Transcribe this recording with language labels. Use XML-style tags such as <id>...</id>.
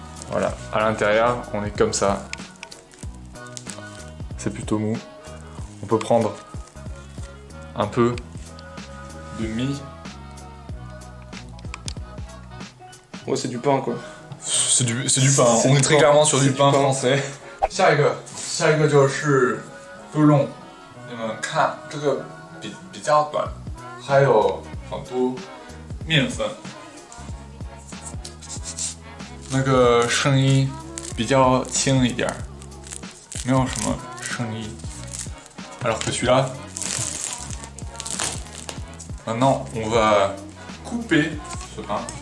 <fr>Voilà, à l'intérieur on est comme ça. C'est plutôt mou. On peut prendre un peu de mie. Ouais, c'est du pain quoi. C'est du pain, on est très clairement sur du pain français.</fr> <zh>下一个就是猪笼，你们看这个比较短，还有很多面粉，那个声音比较轻一点，没有什么声音。</zh> <fr>Alors que celui-là, maintenant on va couper ce pain.</fr>